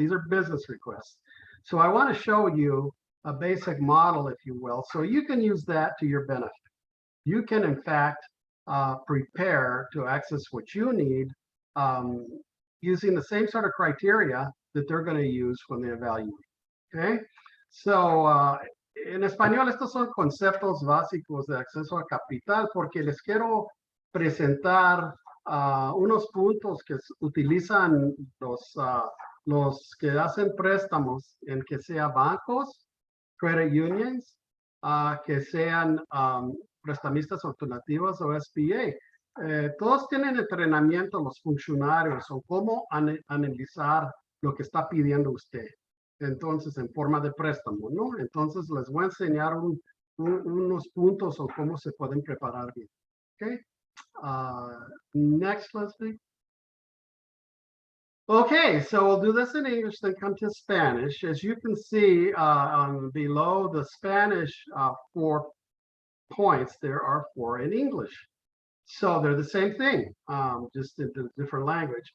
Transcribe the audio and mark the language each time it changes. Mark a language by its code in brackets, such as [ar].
[en] These are business requests. So I want to show you a basic model, if you will, so you can use that to your benefit. You can, in fact, prepare to access what you need using the same sort of criteria that they're going to use when they evaluate. Okay, so [es] en español estos son conceptos básicos de acceso a capital, porque les quiero presentar unos puntos que utilizan los que hacen préstamos, en que sea bancos, [en] credit unions, [es] que sean prestamistas alternativos o SBA. Todos tienen entrenamiento, los funcionarios, o cómo analizar lo que está pidiendo usted. Entonces, en forma de préstamo, ¿no? Entonces, les voy a enseñar unos puntos o cómo se pueden preparar bien. [en] Okay. Next, Leslie. Okay, so we'll do this in English, then come to Spanish. As you can see below the Spanish 4 points, there are 4 in English. So they're the same thing, just in a different language.